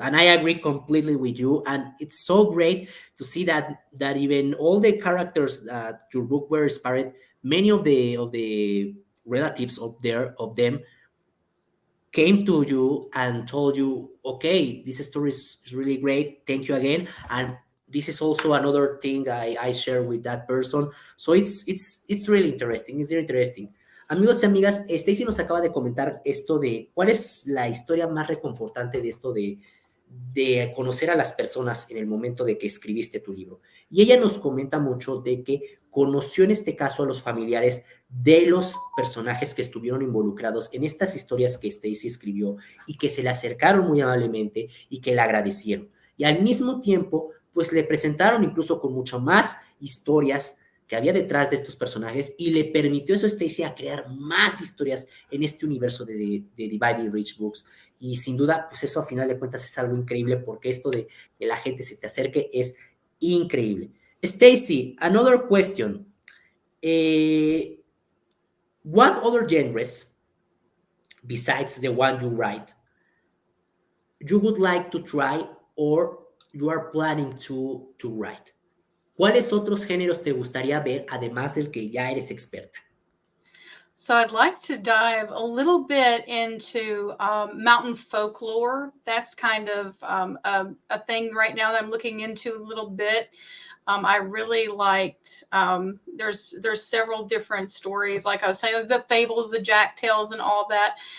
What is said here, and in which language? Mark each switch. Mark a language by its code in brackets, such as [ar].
[en] And I agree completely with you. And it's so great to see that even all the characters that your book were inspired, many of the relatives of them came to you and told you, okay, this story is really great. Thank you again. And this is also another thing I share with that person. So it's really interesting. It's really interesting. [es] Amigos y amigas, Stacy nos acaba de comentar esto de cuál es la historia más reconfortante de esto de conocer a las personas en el momento de que escribiste tu libro. Y ella nos comenta mucho de que conoció en este caso a los familiares de los personajes que estuvieron involucrados en estas historias que Stacy escribió y que se le acercaron muy amablemente y que le agradecieron. Y al mismo tiempo, pues le presentaron incluso con mucho más historias que había detrás de estos personajes y le permitió eso a Stacy a crear más historias en este universo de Divided Rich Books. Y sin duda, pues eso a final de cuentas es algo increíble porque esto de que la gente se te acerque es increíble. [en] Stacy, another question. Eh, what other genres, besides the one you write, you would like to try or you are planning to write? [es] ¿Cuáles otros géneros te gustaría ver además del que ya eres experta? [en] So I'd like to dive a little bit into mountain folklore. That's kind of a thing right now that I'm looking into a little bit. I really liked. There's several different stories, like I was telling you, the fables, the Jack tales, and all that.